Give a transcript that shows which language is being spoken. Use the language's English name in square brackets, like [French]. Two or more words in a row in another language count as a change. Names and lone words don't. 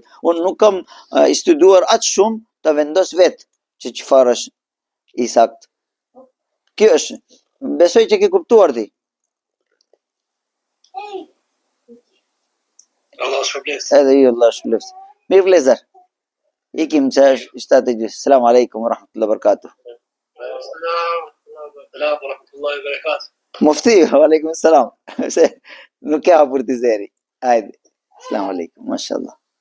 [Albanian] Unë nuk kam studuar aq shumë të vendos vetë që çfarë është i saktë. Kjo është. Besoj që ke kuptuar ti. Allah shpëlbes. Edhe ju Allah shpëlbes. Mirë vlezër. Ikim që është 7:00. [Arabic] سلام عليكم ورحمة الله وبركاته. سلام ورحمة الله وبركاته. Mufti, وعليكم السلام. [Albanian] Nuk e hapur të zeri. Hajde. [Arabic] سلام عليكم. [Albanian] Mashallah.